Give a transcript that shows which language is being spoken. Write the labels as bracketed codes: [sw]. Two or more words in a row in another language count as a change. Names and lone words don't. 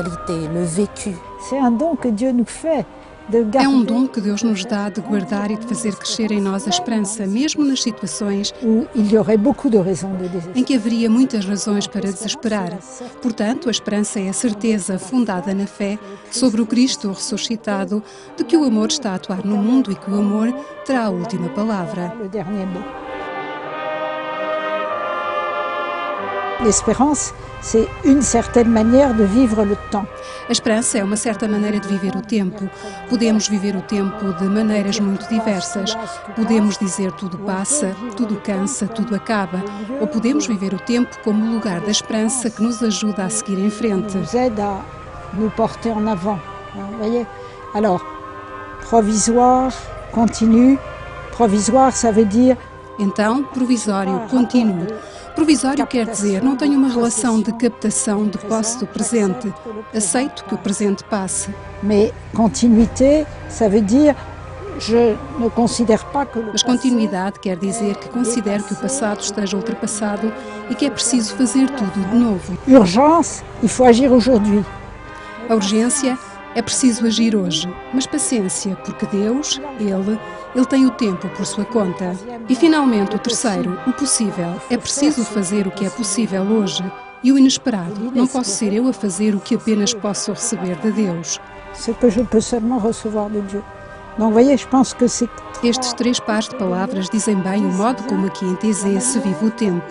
[pt] É um dom que Deus nos dá de guardar e de fazer crescer em nós a esperança, mesmo nas situações em que haveria muitas razões para desesperar. Portanto, a esperança é a certeza fundada na fé sobre o Cristo ressuscitado, de que o amor está a atuar no mundo e que o amor terá a última palavra. [fr] L'espérance, c'est une certaine manière de vivre le temps. [pt] A esperança é uma certa maneira de viver o tempo. Podemos viver o tempo de maneiras muito diversas. Podemos dizer tudo passa, tudo cansa, tudo acaba. Ou podemos viver o tempo como o lugar da esperança que nos ajuda a seguir em frente. [fr] Nous aide à nous porter en avant. Vous voyez? Alors, provisoire, continu. Provisoire, ça veut dire... [pt] Então, provisório, contínuo. Provisório quer dizer, não tenho uma relação de captação de posse do presente. Aceito que o presente passe. [fr] Mais continuité, ça veut dire, je ne considère pas que... [pt] Mas continuidade quer dizer que considero que o passado esteja ultrapassado e que é preciso fazer tudo de novo. [fr] Urgence, il faut agir aujourd'hui. [pt] A urgência é preciso agir hoje, mas paciência, porque Deus, Ele tem o tempo por sua conta. E finalmente o terceiro, o possível. É preciso fazer o que é possível hoje. E o inesperado, não posso ser eu a fazer o que apenas posso receber de Deus. [fr] Ce que je peux seulement recevoir de Dieu. Donc, voyez, je pense que c'est... [pt] Estes três pares de palavras dizem bem o modo como aqui em Thésée se vive o tempo.